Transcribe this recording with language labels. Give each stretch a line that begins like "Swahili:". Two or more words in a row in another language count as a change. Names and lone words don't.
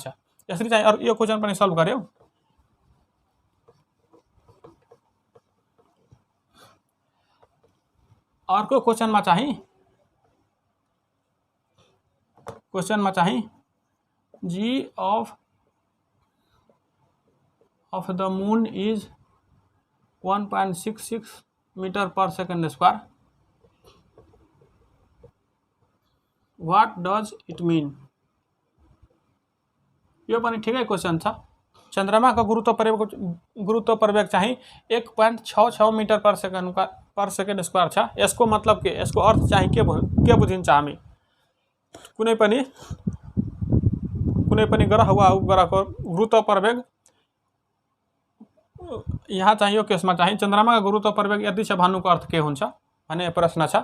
Nepali: यसरी चाहिँ यो क्वेसन पनि सल्भ गर्यो। अर्को क्वेसनमा चाहिँ
English: g of the moon is 1.66 meter per second square. What does it mean?
Nepali: यो पनि ठिकै क्वेसन छ। चन्द्रमाको गुरुत्व प्रवेग चाहिँ 1.66
English: meter per second square
Nepali: छ। यसको मतलब के? यसको अर्थ चाहिँ के बुझिन्छ? हामी कुनै पनि ग्रह वा उपग्रहको गुरुत्व प्रवेग, यहाँ चाहिँ यो केसमा चाहिँ चन्द्रमाको गुरुत्व प्रवेग यति छ भन्नुको अर्थ के हुन्छ भन्ने प्रश्न छ।